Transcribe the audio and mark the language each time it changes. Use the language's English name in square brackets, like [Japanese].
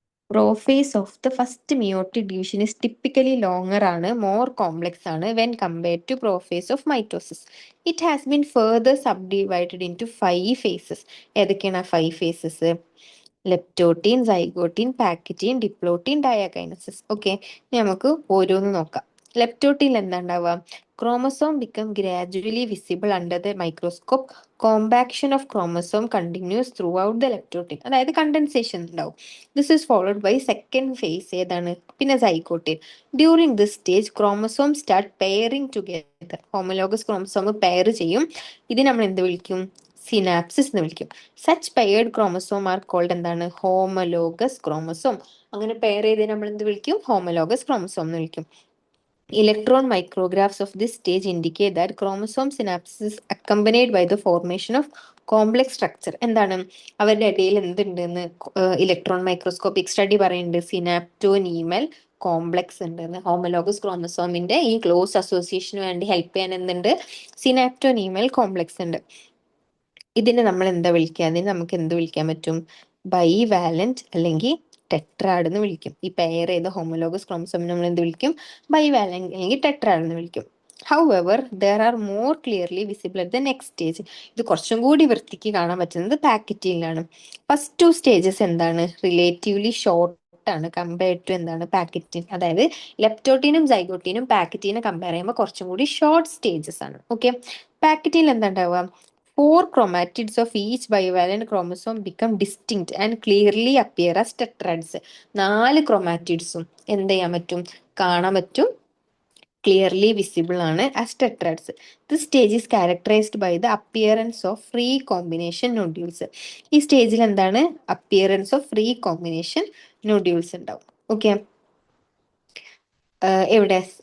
[English] Prophase of the first meiotic division is typically longer [Malayalam] ആണ്, [English] more complex ആണ് when compared to prophase of mitosis. It has been further subdivided into 5 phases. [Malayalam] ഏതൊക്കെയാണ് ആ 5 phases? ലെപ്റ്റോട്ടീൻ, zygotene, പാക്കറ്റീൻ, diplotene, ഡയാഗൈനസിസ്. Okay, നമുക്ക് ഓരോന്ന് നോക്കാം. ലെപ്റ്റോട്ടീൻ എന്താ ഉണ്ടാവുക? [English] Chromosome become gradually visible under the microscope. Compaction of chromosome continues throughout the leptotene. [Malayalam] അതായത് condensation ഉണ്ടാവും. [English] This is followed by second phase. [Malayalam] ഏതാണ്? പിന്നെ zygotene. [English] During this stage chromosome start pairing together. [Malayalam] Homologous chromosome pair ചെയ്യും. ഇത് നമ്മൾ എന്ത് വിളിക്കും? Synapses എന്ന് വിളിക്കും. [English] such paired chromosome are called [Malayalam] എന്താണ്? [English] Homologous chromosome. [Malayalam] അങ്ങനെ പെയർ ചെയ്ത് നമ്മൾ എന്ത് വിളിക്കും? ഹോമോലോഗസ് ക്രോമസോം എന്ന് വിളിക്കും. [English] Electron micrographs of this stage indicate that chromosome synapses is accompanied by the formation of complex structure. [Malayalam] എന്താണ് അവരുടെ ഇടയിൽ എന്തുണ്ടെന്ന് ഇലക്ട്രോൺ മൈക്രോസ്കോപ്പിക് സ്റ്റഡി പറയുന്നുണ്ട്. സിനാപ്റ്റോനീമൽ കോംപ്ലക്സ് ഉണ്ടെന്ന്. ഹോമോലോഗസ് ക്രോമസോമിന്റെ ഈ ക്ലോസ് അസോസിയേഷന് വേണ്ടി ഹെൽപ്പ് ചെയ്യാൻ എന്തുണ്ട്? സിനാപ്റ്റോനീമൽ കോംപ്ലക്സ് ഉണ്ട്. ഇതിനെ നമ്മൾ എന്താ വിളിക്കുക? അതിന് നമുക്ക് എന്ത് വിളിക്കാൻ പറ്റും? ബൈവാലന്റ് അല്ലെങ്കിൽ ടെട്രാഡ് എന്ന് വിളിക്കും. ഈ പെയർ ചെയ്ത ഹോമോലോഗസ് ക്രോമസോം നമ്മൾ എന്ത് വിളിക്കും? ബൈവാലന്റ് അല്ലെങ്കിൽ ടെട്രാഡ് എന്ന് വിളിക്കും. [English] However, there are more clearly visible at the next stage. [Malayalam] ഇത് കുറച്ചും കൂടി വൃത്തിക്ക് കാണാൻ പറ്റുന്നത് പാക്കറ്റിലാണ്. ഫസ്റ്റ് 2 സ്റ്റേജസ് എന്താണ്? [English] Relatively short ആണ് compared to എന്താണ്? Pachytene. [Malayalam] അതായത് ലെപ്റ്റോട്ടീനും സൈഗോട്ടീനും പാക്കറ്റീനെ കമ്പയർ ചെയ്യുമ്പോൾ കുറച്ചും കൂടി ഷോർട്ട് സ്റ്റേജസ് ആണ്. ഓക്കെ, പാക്കറ്റിൽ എന്താ ഉണ്ടാവുക? [English] 4 chromatids of each bivalent chromosome become distinct and clearly appear as tetrads. [Malayalam] 4 chromatidsഉം എന്ത് ചെയ്യാൻ പറ്റും? കാണാൻ പറ്റും. [English] Clearly visible ആണ് as tetrads. This stage is characterized by the appearance of recombination nodules. [Malayalam] ഈ സ്റ്റേജിൽ എന്താണ്? [English] appearance of recombination nodules [Malayalam] ഉണ്ടാവും. ഓക്കെ, എവിടെ?